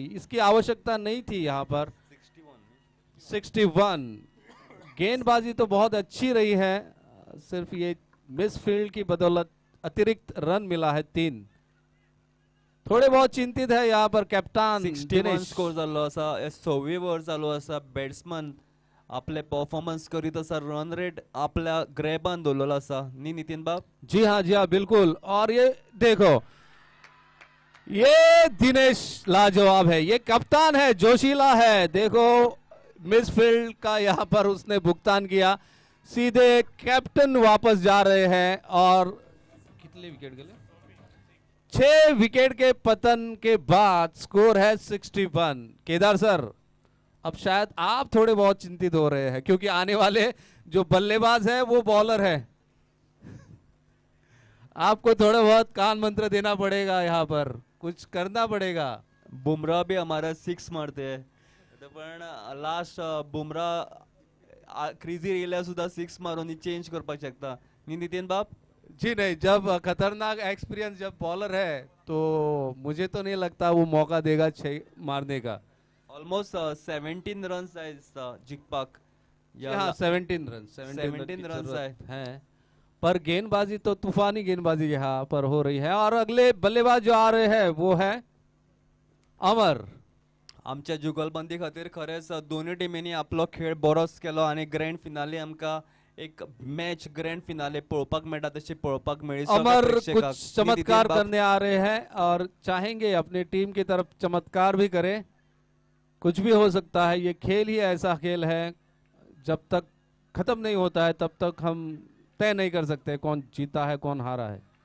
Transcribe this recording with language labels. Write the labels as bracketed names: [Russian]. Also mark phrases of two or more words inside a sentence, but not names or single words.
[Hindi] इसकी आवश्यकता नहीं थी यहां पर। 61 गेंदबाजी तो बहुत अच्छी रही है, सिर्फ ये [English] miss field [Hindi] की बदौलत अतिरिक्त रन मिला है 3। थोड़े बहुत चिंतित है यहाँ पर कप्तान [Konkani] 61 स्कोर जाल्लो असा। 26 ओव्हर चालू असा। बॅट्समन आपले परफॉर्मन्स करीत असा, [English] run rate [Konkani] आपल्या ग्रॅबान दवरलेलो असा नी नितीन बाब। [Hindi] जी हाँ बिल्कुल। और ये देखो, ये दिनेश लाजवाब है, ये कप्तान है, जोशीला है। देखो मिसफील्ड का यहाँ पर उसने भुगतान किया। सीधे कैप्टन वापस जा रहे हैं। और कितने विकेट गए? 6 विकेट के पतन के बाद स्कोर है 61। केदार सर, अब शायद आप थोड़े बहुत चिंतित हो रहे हैं, क्योंकि आने वाले जो बल्लेबाज है वो बॉलर है। आपको थोड़ा बहुत कान मंत्र देना पड़ेगा, यहाँ पर कुछ करना पड़ेगा। बुमराह भी हमारा 6 मारते हैं, [Konkani] पण लास्ट बुमराह क्रिजीर येयल्यार सुद्दां 6 मारून चेंज करपाक शकता न्ही नितीन बाब. [Hindi] जी नहीं, जब खतरनाक एक्सपीरियंस जब बॉलर है तो मुझे तो नहीं लगता वो मौका देगा 6 मारने का. [Konkani] ऑलमोस्ट 17 रन्स जाय दिसता जिखपाक. [Hindi] हाँ 17 रन 17 रन्स हैं. पर गेंदबाजी तो तूफानी गेंदबाजी यहाँ पर हो रही है. और अगले बल्लेबाज जो आ रहे हैं वो है अमर. [Konkani] आमच्या जुगलबंदी खातीर खरेंच दोनूय टिमींनी आपलो खेळ बरोच केलो आणि [English] grand finale [Konkani] आमकां एक [English] match grand finale [Konkani] पळोवपाक मेळटा तशी पळोवपाक मेळ्ळी. [Hindi] अमर कुछ चमत्कार करने आ रहे हैं और चाहेंगे अपनी टीम की तरफ चमत्कार भी करें. कुछ भी हो सकता है. ये खेल ही ऐसा खेल है, जब तक खत्म नहीं होता है तब तक हम तय नहीं कर सकते कौन जीता है कौन हारा है.